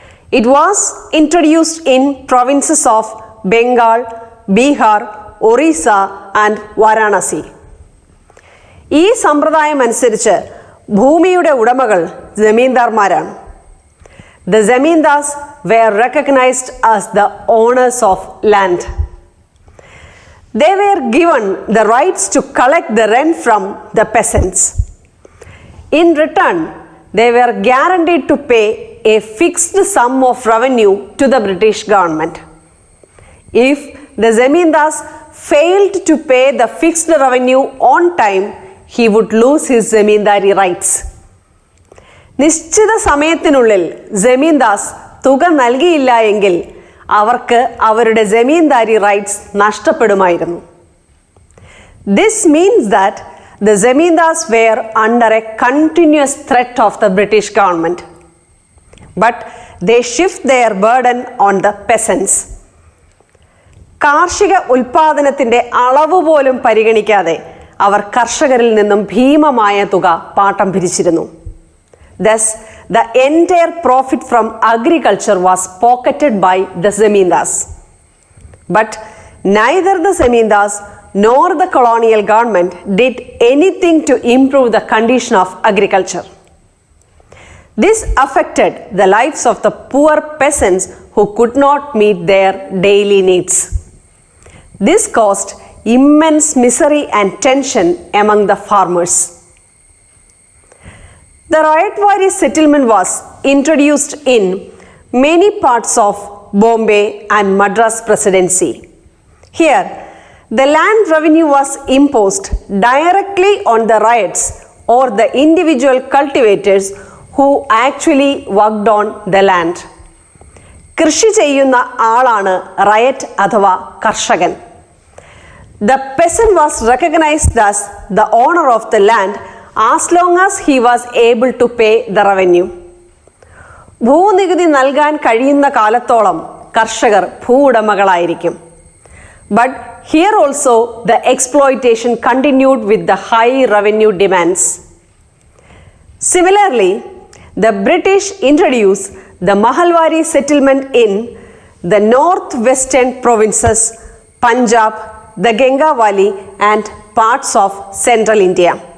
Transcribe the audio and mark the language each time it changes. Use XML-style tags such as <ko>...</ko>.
<en>It was introduced in provinces of Bengal, Bihar, Orissa and Varanasi.</en> <ml>ഈ സമ്പ്രദായം അനുസരിച്ച് ഭൂമിയുടെ ഉടമകൾ ജമീന്ദാർമാരാണ്.</ml> <en>The zamindars were recognized as the owners of land. They were given the rights to collect the rent from the peasants. In return, they were guaranteed to pay a fixed sum of revenue to the British government. If the zamindars failed to pay the fixed revenue on time, he would lose his zamindari rights.</en> <ml>നിശ്ചിത സമയത്തിനുള്ളിൽ ജമീന്ദാസ് തുക നൽകിയില്ല എങ്കിൽ അവർക്ക് അവരുടെ zamindari rights നഷ്ടപ്പെടുമായിരുന്നു.</ml> <en>This means that the zamindars were under a continuous threat of the British government, but they shift their burden on the peasants.</en> <ml>കാർഷിക ഉൽപാദനത്തിന്റെ അളവ് പോലും പരിഗണിക്കാതെ അവർ കർഷകരിൽ നിന്നും ഭീമമായ തുക പാട്ടം പിരിച്ചിരുന്നു.</ml> <en>Thus, the entire profit from agriculture was pocketed by the zamindars. But neither the zamindars nor the colonial government did anything to improve the condition of agriculture. This affected the lives of the poor peasants who could not meet their daily needs. This caused immense misery and tension among the farmers. The Ryotwari Settlement was introduced in many parts of Bombay and Madras Presidency. Here, the land revenue was imposed directly on the ryots or the individual cultivators who actually worked on the land.</en> <ml>കൃഷി ചെയ്യുന്ന ആളാണ് riot അഥവാ കർഷകൻ.</ml> <en>The peasant was recognized as the owner of the land as long as he was able to pay the revenue.</en> <ml>ഭൂനികുതി നൽകാൻ കഴിയുന്ന കാലത്തോളം കർഷകർ ഭൂവുടമകളായിരിക്കും.</ml> <en>But here also the exploitation continued with the high revenue demands. Similarly, the British introduced the Mahalwari settlement in the northwestern provinces, Punjab, the Ganga Valley and parts of central India.</en>